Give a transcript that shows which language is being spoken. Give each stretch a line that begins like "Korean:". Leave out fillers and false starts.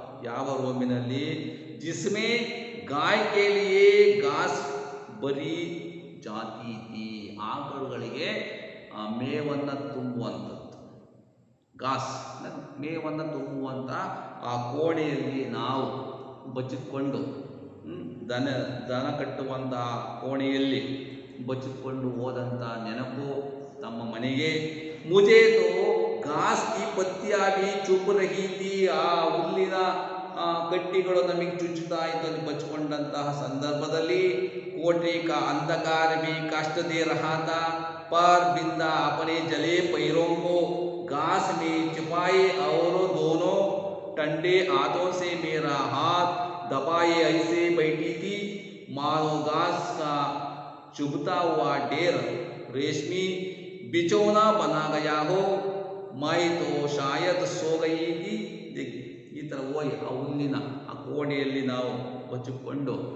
Kannada: ಯಾವ ರೂಮಿನಲ್ಲಿ
Hindi: जिसमें गाय के लिए घास भरी जाती थी.
Kannada: ಆಕಳುಗಳಿಗೆ ಮೇವನ್ನು ತುಂಬುವಂಥದ್ದು, ಘಾಸ್ ಮೇವನ್ನು ತುಂಬುವಂಥ ಆ ಕೋಣೆಯಲ್ಲಿ ನಾವು ಬಚ್ಚಿಕೊಂಡು ದನ ಕಟ್ಟುವಂಥ ಕೋಣೆಯಲ್ಲಿ ಬಚ್ಚಿಕೊಂಡು ಹೋದಂಥ ನೆನಪು ತಮ್ಮ ಮನೆಗೆ.
Hindi: ಮುಜೆ ತೋ ಘಾಸ್ ಕಿ ಪತ್ತಿಯಾ ಭಿ ಚುಬ್ ರಹಿ ಥಿ.
Kannada: ಆ ಹುಲ್ಲಿನ ಕಟ್ಟಿಗಳು ನಮಗೆ ಚುಚ್ಚುತ್ತಾ ಇದ್ದು ಬಚ್ಚಿಕೊಂಡಂತಹ ಸಂದರ್ಭದಲ್ಲಿ
Hindi: कोठरी का अंधकार भी कष्ट दे रहा था पर बिंदा अपने जले पैरों को घास में छिपाए और दोनों ठंडे हाथों से मेरा दबाए ऐसे बैठी थी मानो घास का चुभता हुआ ढेर रेशमी बिचौना बना गया हो मैं तो शायद सो गई थी देखिए
Kannada: ಈ ಥರ ಹೋಗಿ ಆ ಹುಲ್ಲಿನ ಆ ಕೋಣೆಯಲ್ಲಿ ನಾವು ಬಚ್ಚಿಕೊಂಡು